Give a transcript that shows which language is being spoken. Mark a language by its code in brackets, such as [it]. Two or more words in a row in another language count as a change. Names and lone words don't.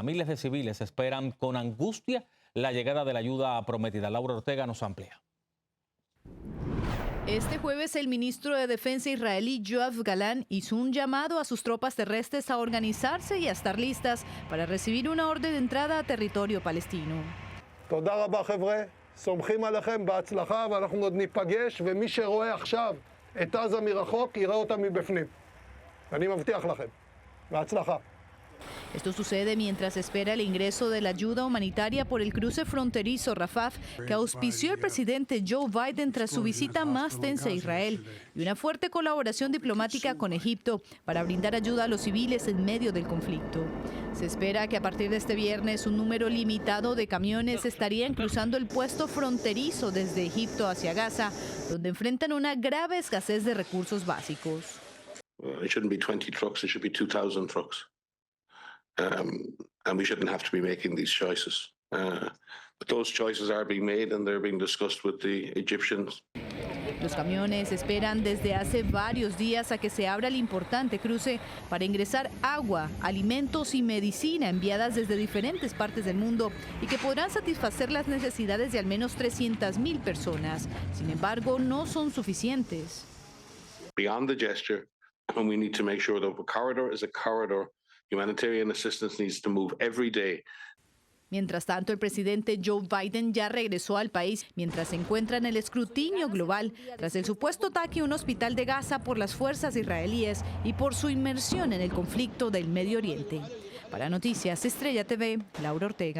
[es] Miles de civiles esperan con angustia la llegada de la ayuda prometida. Laura Ortega nos amplía. Este jueves, el ministro de Defensa israelí Yoav Galán hizo un llamado a sus tropas terrestres a organizarse y a estar listas para recibir una orden de entrada a territorio palestino. [he] סומכים עליכם בהצלחה ואנחנו עוד ניפגש ומי שרואה עכשיו את עזה מרחוק יראה אותה מבפנים. אני מבטיח לכם. בהצלחה. [es] Esto sucede mientras espera el ingreso de la ayuda humanitaria por el cruce fronterizo Rafah que auspició el presidente Joe Biden tras su visita más tensa a Israel y una fuerte colaboración diplomática con Egipto para brindar ayuda a los civiles en medio del conflicto. Se espera que a partir de este viernes un número limitado de camiones estarían cruzando el puesto fronterizo desde Egipto hacia Gaza, donde enfrentan una grave escasez de recursos básicos. [en] It shouldn't be 20 trucks, it should be 2,000 trucks. And we shouldn't have to be making these choices. But those choices are being made and they're being discussed with the Egyptians. [es] Los camiones esperan desde hace varios días a que se abra el importante cruce para ingresar agua, alimentos y medicina enviadas desde diferentes partes del mundo y que podrán satisfacer las necesidades de al menos 300,000 personas. Sin embargo, no son suficientes. [en] Beyond the gesture, and we need to make sure that the corridor is a corridor. Humanitarian assistance needs to move every day. [es] Mientras tanto, el presidente Joe Biden ya regresó al país mientras se encuentra en el escrutinio global tras el supuesto ataque a un hospital de Gaza por las fuerzas israelíes y por su inmersión en el conflicto del Medio Oriente. Para Noticias Estrella TV, Laura Ortega.